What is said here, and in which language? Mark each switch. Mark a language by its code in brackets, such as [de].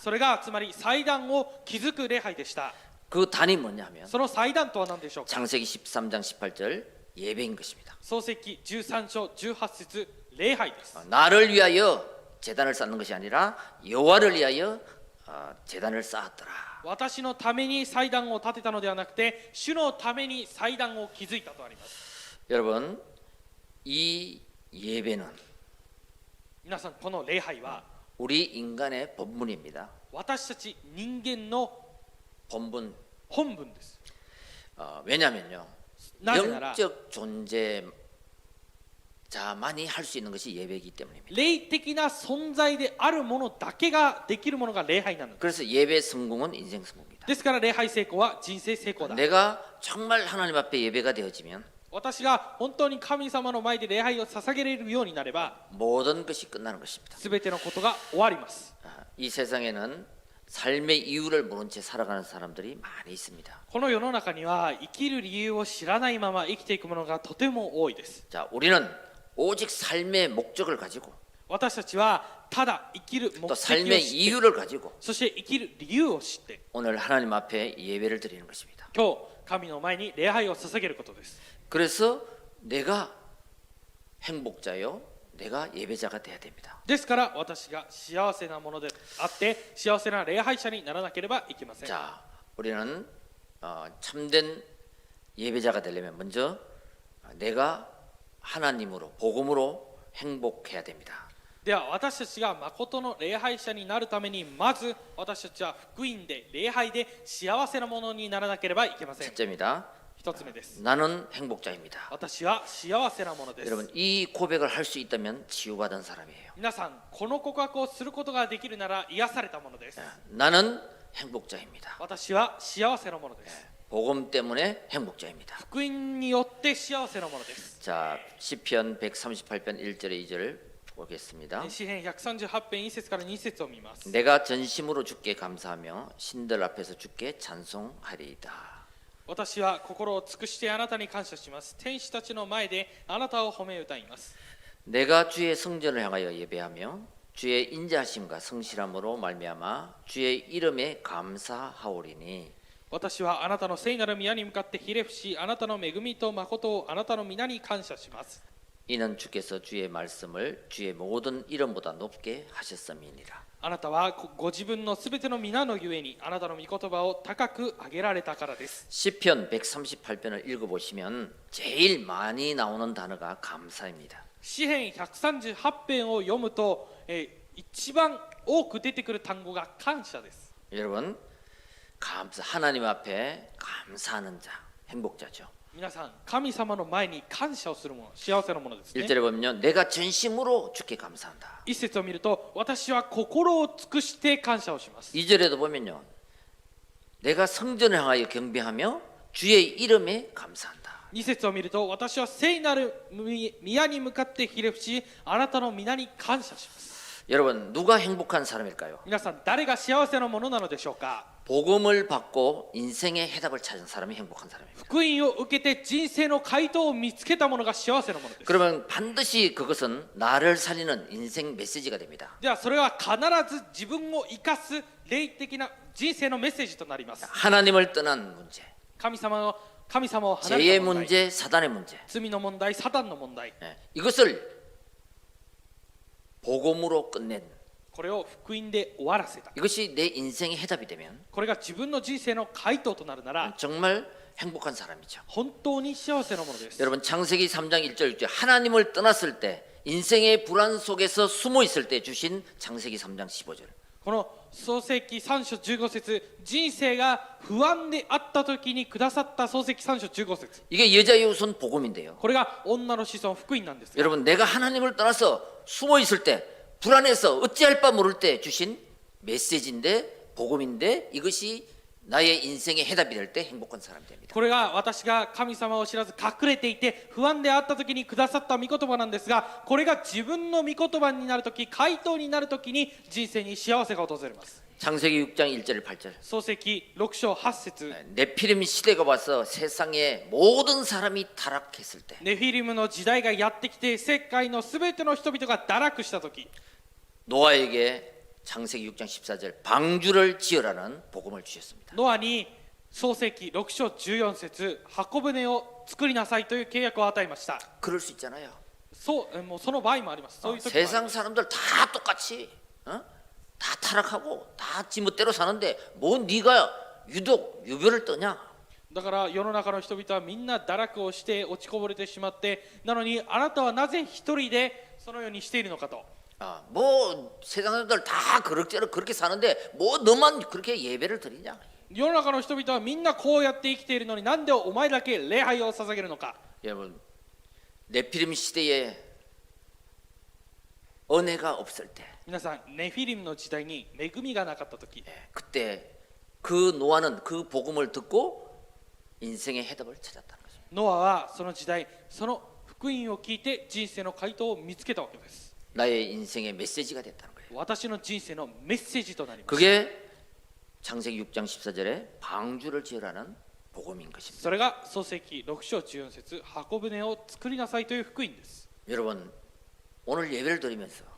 [ja] それがつまり祭壇を築く礼拝でした。 [ko] 그 단이 뭐냐면 [ja] その祭壇とは何でしょうか。 [ko] 창세기 13장 18절 예배인 것입니다. [ja] 創世記13章18節、礼拝です。 [ko] 나를 위하여 제단을 쌓는 것이 아니라 여호와를 위하여 제단을 쌓았더라. [ja] 私のために祭壇を建てたのではなくて、主のために祭壇を築いたとあります。 [ko] 여러분, 이 예배는 [ja] 皆さん、この礼拝は [ko] 우리 인간의 본분입니다. [ja] 私たち人間の [ko] 본분. [ja] 本分です。 [ko] 왜냐면요. [ja] なぜなら [ko] 영적 존재자만이 할 수 있는 것이 예배이기 때문입니다. [ja] 霊的な存在であるものだけができるものが礼拝なのです。 [ko] 그래서 예배 성공은 인생 성공입니다. [ja] ですから礼拝成功は人生成功だ。 [ko] 내가 정말 하나님 앞에 예배가 되어지면 [ja] 私が本当に神様の前で礼拝を捧げられるようになれば、 [ko] 모든 것이 끝나는 것입니다. [ja] すべてのことが終わります。 [ko] 이 세상에는 삶의 이유를 모른 채 살아가는 사람들이 많이 있습니다. [ja] この世の中には生きる理由を知らないまま生きていくものがとても多いです。 [ko] 자, 우리는 오직 삶의 목적을 가지고 [ja] 私たちはただ生きる目 [ko] 또 [ja] 的を [ko] 삶의 [ja] 知って、 [ko] 이유를 가지고 [ja] そして生きる理由を知って、 [ko] 오늘 하나님 앞에 예배를 드리는 것입니다. [ja] 今日神の前に礼拝を捧げることです。 [ko] 그래서 내가 행복자요, 내가 예배자가 돼야 됩니다. [ja] ですから私が幸せなものであって幸せな礼拝者にならなければいけません。 [ko] 자, 우리는 참된 예배자가 되려면 먼저 내가 하나님으로 복음으로 행복해야 됩니다. [ja] では私たちが誠の礼拝者になるためにまず私たちは福音で礼拝で幸せなものにならなければいけません。 [ko] 첫째입니다. [ja] 一つ目です。 [ko] 나는 행복자입니다. [ja] 私は幸せなものです。 [ko] 여러분, 이 고백을 할 수 있다면 치유받은 사람이에요. [ja] 皆さんこの告白をすることができるなら癒されたものです。 [ko] 나는 행복자입니다. [ja] 私は幸せなものです。 [ko] 복음 때문에 행복자입니다. [ja] 福音によって幸せなものです。 [ko] 자, 시편 138편 1절에 2절 보겠습니다. [ja] 詩編138編1節から2節を見ます。 [ko] 내가 전심으로 주께 감사하며 신들 앞에서 주께 찬송하리이다. [ja] 私は心を尽くしてあなたに感謝します。天使たちの前であなたを褒め歌います。 [ko] 내가 주의 성전을 향하여 예배하며 주의 인자하심과 성실함으로 말미암아 주의 이름에 감사하오리니. [ja] 私はあなたの聖なる宮に向かってひれ伏し、あなたの恵みと誠をあなたの皆に感謝します。 [ko] 이는 주께서 주의 말씀을 주의 모든 이름보다 높게 하셨음이니라. [ja] あなたはご自分のすべての皆のゆえにあなたの御言葉を高く上げられたからです。 [ko] 시편 138편을 읽어보시면 제일 많이 나오는 단어가 감사입니다. [ja] 詩編138編を読むと、一番多く出てくる単語が感謝です。 [ko] 여러분, 하나님 앞에 감사하는 자, 행복자죠. [ja] 皆さん、神様の前に感謝をするもの、幸せなものですね。 [ko] 1절에 보면요, 내가 전심으로 주께 감사한다. [ja] 一節を見ると、私は心を尽くして感謝をします。 [ko] 2절에도 보면요, 내가 성전을 향하여 경배하며 주의 이름에 감사한다. [ja] 二節を見ると、私は聖なる宮に向かってひれ伏し、あなたの皆に感謝します。 [ko] 여러분, 누가 행복한 사람일까요? [ja] 皆さん、誰が幸せなものなのでしょうか。 [ko] 복음을 받고 인생의 해답을 찾은 사람이 행복한 사람입니다. [ja] 福音を受けて人生の回答を見つけたものが幸せなものです。 [ko] 그러면 반드시 그것은 나를 살리는 인생 메시지가 됩니다. [ja] ではそれは必ず自分を生かす霊的な人生のメッセージとなります。 [ko] 하나님을 떠난 문제, [ja] 神様を離 [ko] 죄의 [ja] れた問題、 [ko] 문제, 사단의 문제, [ja] 罪の問題、サタンの問題、 [ko] 이것을 복음으로 끝낸, [ja] これを福音で終わらせた。 [ko] 이것이 내 인생의 해답이 되면 [ja] これが自分の人生の回答となるなら [ko] 정말 행복한 사람이죠. [ja] 本当に幸せなものです。 [ko] 여러분, 창세기 3장 1절 6절 하나님을 떠났을 때 인생의 불안 속에서 숨어 있을 때 주신 창세기 3장 15절. [ja] この創世記3章15節、人生が不安であった時にくださった創世記3章15節、 [ko] 이게 여자의 우선 복음인데요. [ja] これが女の子孫福音なんですが、 [ko] 여러분, 내가 하나님을 떠나서 숨어 있을 때 불안해서 어찌할 바 모를 때 주신 메시지인데 복음인데 이것이 나의 인생의 해답이 될 때 행복한 사람이 됩니다. [ja] これが私が神様を知らず隠れていて不安であった時にくださった御言葉なんですが、これが自分の御言葉になる時、回答になる時に人生に幸せが訪れます。 [ko] 창세기 6장 1절 8절. [ja] 創世記6章8節 [ko] 네피림 시대가 와서 세상의 모든 사람이 타락했을 때 [ja] ネフィリムの時代がやってきて世界のすべての人々が堕落した時 [ko] 노아에게 창세기 6장 14절 방주를 지으라는 복음을 주셨습니다. [ja] ノアに創世記6章14節箱舟を作りなさいという契約を与えました。 [ko] 그럴 수 있잖아요. [ja] そうもうその場合もあります。そういう時もあり [ko] 세상 [ja] ます。 [ko] 사람들 다 똑같이 다 타락하고 다 지멋대로 사는데 뭐 네가 유독 유별을 떠냐? [ja] だから世の中の人々はみんな堕落をして落ちこぼれてしまって、なのにあなたはなぜ一人でそのようにしているのかと。 [ko] 뭐 세상 사람들 다 그럭저럭 그렇게 사는데 뭐 너만 그렇게 예배를 드리냐? [ja] 世の中の人々はみんなこうやって生きているのになんでお前だけ礼拝を捧げるのか。 [ko] 여러분 네피림 시대에 은혜가 없을 때 [ja] 皆さんネフィリムの時代に恵みがなかった時、 [ko] 그때 그 노아는 그 복음을 듣고 인생의 해답을 찾았다는 거죠. [ja] ノアはその時代その福音を聞いて人生の回答を見つけたわけです。 [ko] 나의 인생의 메시지가 됐다는 거예요. [ja] 私の人生のメッセージとなります。 [ko] 그게 창세기 6장 14절에 방주를 지으라는 복음인 것입니다. [ja] それが創世記6章14節箱舟を作りなさいという福音です。 [ko] 여러분 오늘 예배를 드리면서